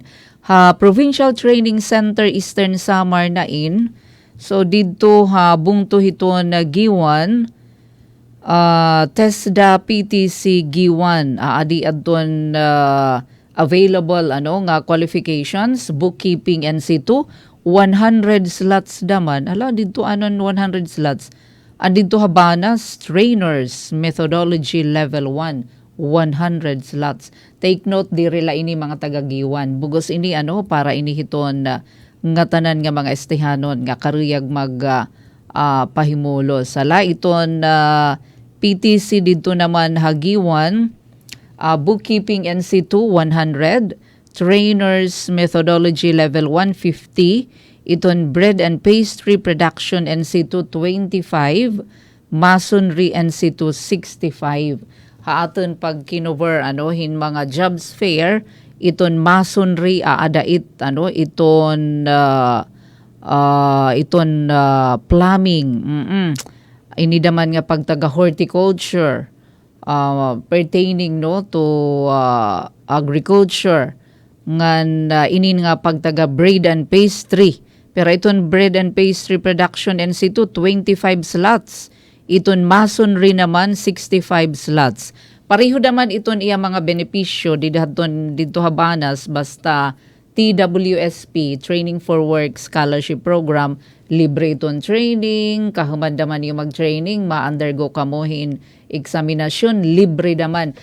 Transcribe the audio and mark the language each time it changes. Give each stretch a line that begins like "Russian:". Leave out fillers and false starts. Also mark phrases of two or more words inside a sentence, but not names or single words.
Waray: Provincial Training Center Eastern Samar na in. So didto bungto hiton giwan TESDA PTC Giwan adi adton available nga qualifications bookkeeping NC2 100 slots daman dito 100 slots dito habanas
English: trainers methodology level 1
Waray: 100 slots.
English: Take note
Waray: diri la ini mga taga Giwan bugos ini para ini hiton nga tanan nga mga estehanon nga karuyag mag pahimulo sala iton PTC dito naman hagiwan,
English: bookkeeping NC2 100, trainers methodology level 150, iton bread and pastry production NC2 25, masonry NC2 65.
Waray: Haaton pag kinover hin mga
English: jobs fair,
Waray: iton masonry aadait iton plumbing. Ini daman nga pagtaga horticulture
English: pertaining to agriculture
Waray: ngan inin nga pagtaga bread and pastry pero iton
English: bread and pastry production
Waray: NC2 25 slots iton masonry naman 65 slots pareho naman iton iya mga benepisyo didto habanas basta TWSP, Training for Work Scholarship Program, libre iton training, kahuman naman yung mag-training, ma-undergo kamohin eksaminasyon, libre naman.